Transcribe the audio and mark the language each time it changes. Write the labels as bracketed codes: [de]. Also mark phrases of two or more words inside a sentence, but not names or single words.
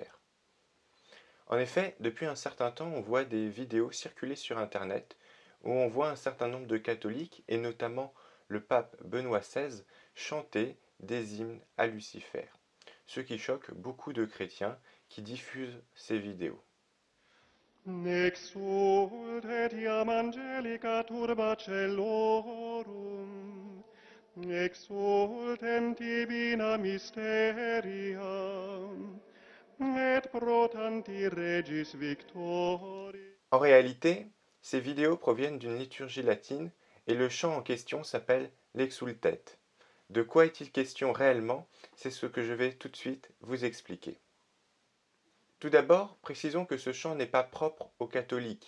[fr] En effet, depuis un certain temps, on voit des vidéos circuler sur Internet où on voit un certain nombre de catholiques, et notamment le pape Benoît XVI, chanter des hymnes à Lucifer, ce qui choque beaucoup de chrétiens qui diffusent ces vidéos. [la] Exult etiam angelica turba celorum, exultent divina mysteria, et pro tanti regis victori. [fr] En réalité, ces vidéos proviennent d'une liturgie latine et le chant en question s'appelle l'Exultet. De quoi est-il question réellement? C'est ce que je vais tout de suite vous expliquer. Tout d'abord, précisons que ce chant n'est pas propre aux catholiques.